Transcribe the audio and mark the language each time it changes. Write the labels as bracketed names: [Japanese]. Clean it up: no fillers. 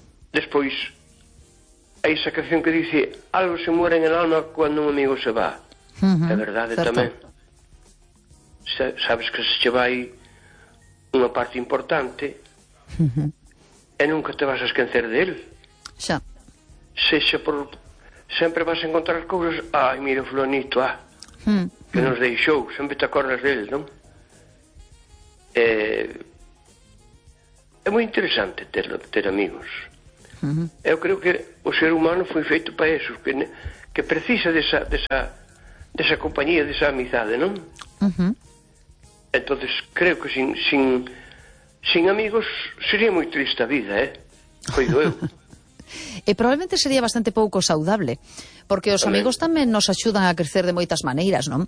[Galician] Despois, hai esa canción que dice: [Spanish] algo se muere en el alma cando un amigo se va. [Galician] É verdade, certo. Tamén sabes que se che vai unha parte importante, e nunca te vas a esquecer dele. Xa. Sexa por... Sempre vas a encontrar cousas... Ai, mira, fulanito, ah. Que nos deixou. Sempre te acordas dele, non? É moi interesante ter amigos. Eu creo que o ser humano foi feito para eso, que precisa desa compañía, desa amizade, non? Entonces creo que sin amigos sería moi triste a vida, eh? Coido eu. E probablemente sería bastante pouco saudable, porque os amigos tamén nos axudan a crecer de moitas maneiras, non?